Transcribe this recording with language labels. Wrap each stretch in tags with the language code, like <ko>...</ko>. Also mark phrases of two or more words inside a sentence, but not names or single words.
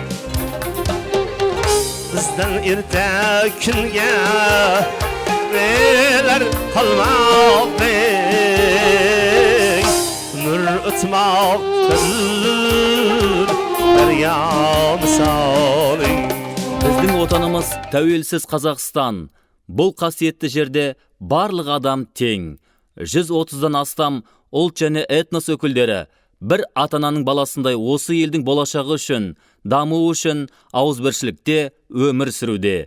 <uz>Bizdan erta kunga nelar qolmoqda, umr o'tmoqdadir daryo misoli.</uz> <kk>Біздің отанымыз тәуелсіз Қазақстан. Бұл қасиетті жерде барлық адам тең. 130-дан астам ұлт және этнос өкілдері бір ата-ананың баласындай осы елдің болашағы үшін, дамуы үшін ауызбіршілікте өмір сүруде.</kk>